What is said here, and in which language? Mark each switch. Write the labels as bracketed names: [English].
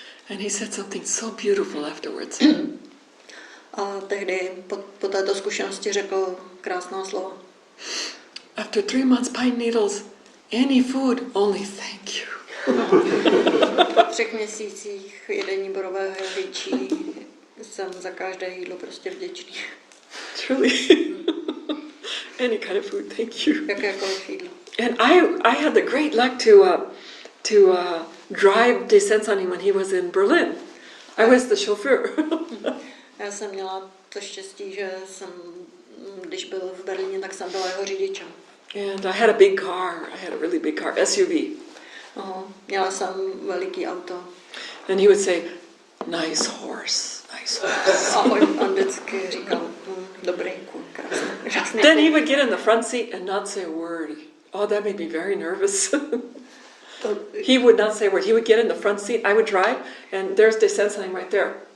[English] And he said something so beautiful afterwards. [Czech] A tehdy po této zkušenosti řekl krásná slova. [English] After 3 months pine needles, any food, only thank you. [Czech] Po 3 měsících jedení borového jehličí jsem za každé jídlo prostě vděčný. [English] Truly. Any kind of food, thank you. [Czech] Jakékoliv jídlo. [English] And I had the great luck to drive De Sensanim when he was in Berlin. I was the chauffeur. [Czech] Já jsem měla to štěstí, že když byl v Berlíně, tak jsem byla jeho řidičem. [English] And I had a big car. I had a really big car, SUV. [Czech] Měla jsem veliký auto. [English] And he would say, nice horse, nice horse. [Czech] A on vždycky říkal, dobrý kůň, krásný. [English] Then he would get in the front seat and not say a word. Oh, that made me very nervous. He would not say a word. He would get in the front seat. I would drive, and there's De Sensanim right there.